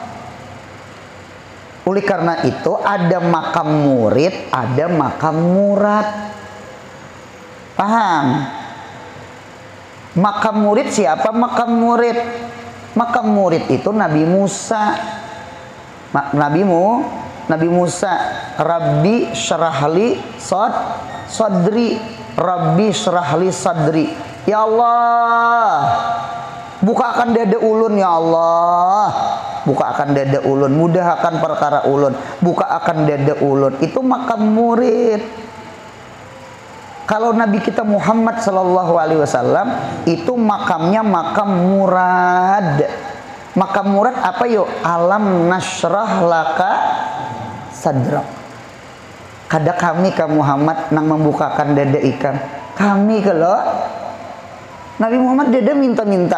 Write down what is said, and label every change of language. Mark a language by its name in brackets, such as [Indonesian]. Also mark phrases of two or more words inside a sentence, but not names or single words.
[Indonesian] Oleh karena itu ada makam murid, ada makam murad. Paham? Makam murid siapa? Makam murid itu Nabi Musa. [Arabic] Nabi Musa, Rabbi syrahli sadri. Rabbi syrahli sadri. [Banjar] Ya Allah, bukakan dada ulun [Arabic] ya Allah. [Banjar] Bukakan dada ulun, mudahkan perkara ulun. Bukakan dada ulun. Itu makam murid. [Indonesian] Kalau Nabi kita Muhammad [Arabic] sallallahu alaihi wasallam [Indonesian] itu makamnya makam murad. Makam murad apa yo? [Arabic] Alam nasrah laka sadrak. [Banjar] Kada kami ke Muhammad nang membukakan dada ikan. Kami kalau Nabi Muhammad dada minta-minta.